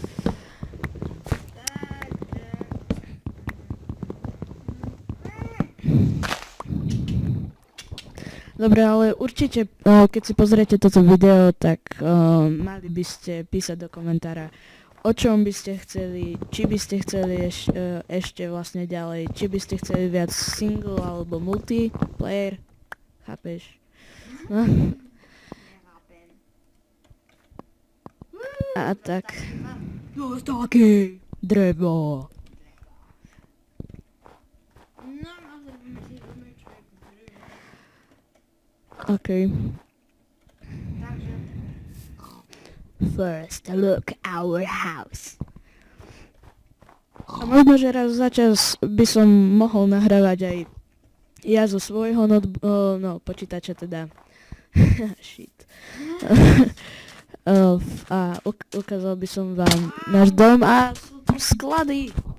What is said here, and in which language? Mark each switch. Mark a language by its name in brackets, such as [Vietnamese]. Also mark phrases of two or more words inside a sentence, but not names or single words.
[Slovak] Dobre, ale určite, keď si pozriete toto video, tak mali by ste písať do komentára, o čom by ste chceli, či by ste chceli ešte vlastne ďalej, či by ste chceli viac single alebo multiplayer, chápeš? No. A tak. Taký drevo. OK. [English] First look our house. [Slovak] A možno, že raz za čas by som mohol nahrávať aj ja zo svojho počítača teda. Shit. A ukázal by som vám náš dom a sú tu sklady.